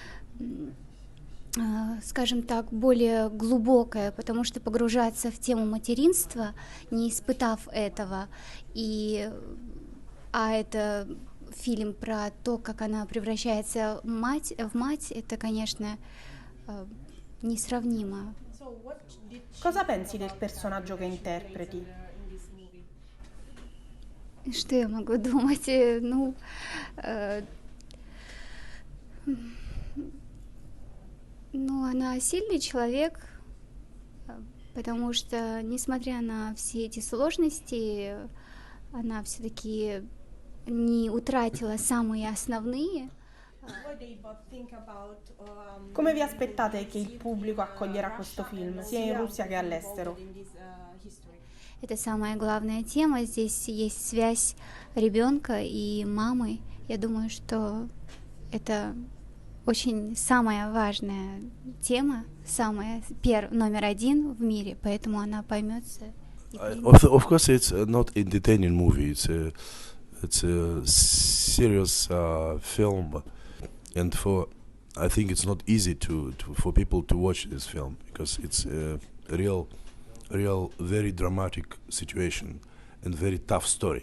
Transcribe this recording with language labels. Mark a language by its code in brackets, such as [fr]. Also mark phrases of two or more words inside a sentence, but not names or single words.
[ru] скажем так, более глубокая, потому что погружаться в тему материнства, не испытав этого, а это фильм про то, как она превращается в мать, это, конечно, несравнимо. [it] Cosa pensi del personaggio che interpreti? [ru] Что я могу думать? Она сильный человек, потому что, несмотря на все эти сложности, она все-таки не утратила самые основные. [it] Come vi aspettate che il pubblico accoglierà questo film, sia in Russia che all'estero? [ru] Это самая главная тема. Здесь есть связь ребенка и мамы. Я думаю, что это очень самая важная тема, номер один в мире, поэтому она поймется. [en] Of course, it's not entertaining movie. It's a serious film, and I think it's not easy for people to watch this film because it's a real, very dramatic situation and very tough story.